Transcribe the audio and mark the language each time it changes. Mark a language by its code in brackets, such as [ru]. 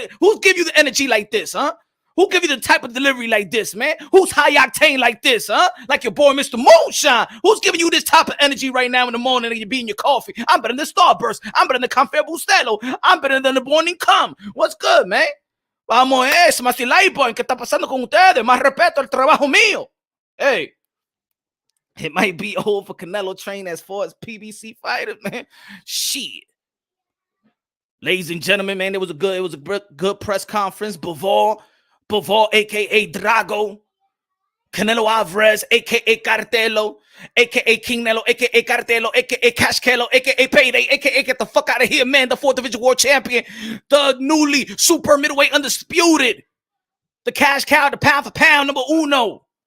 [en] Who's give you the energy like this, huh? Who give you the type of delivery like this, man? Who's high octane like this, huh? Like your boy, Mr. Moonshine. Who's giving you this type of energy right now in the morning and you're being your coffee? I'm better than the Starburst. I'm better than the Café Bustelo. I'm better than the Morning Come. What's good, man? [es] Vamos a eso, más like button. ¿Qué está pasando con ustedes? Más respeto al trabajo mío. [en] Hey. It might be old for Canelo train as far as PBC fighter, man. Shit. Ladies and gentlemen, man, it was a good press conference. Bivol, aka Drago, Canelo Alvarez, aka Cartelo, aka King Nelo, aka Cartelo, aka Cash Kelo, aka Payday, aka get the fuck out of here, man. The 4th Division World Champion, the newly super middleweight undisputed, the cash cow, the pound for pound number uno.